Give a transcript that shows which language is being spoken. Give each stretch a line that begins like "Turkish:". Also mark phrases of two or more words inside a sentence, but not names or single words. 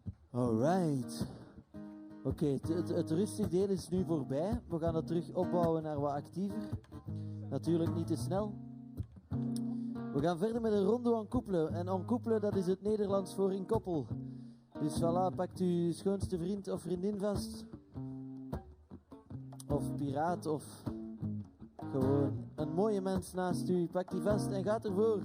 English: Alright.
Dutch: Oké, het rustig deel is nu voorbij. We gaan het terug opbouwen naar wat actiever. Natuurlijk niet te snel. We gaan verder met een rondo
French: en couple. En en couple,
Dutch: dat is het Nederlands voor in koppel. Dus voilà, pakt uw schoonste vriend of vriendin vast. Of piraat, of gewoon een mooie mens naast u. Pak die vast en gaat ervoor.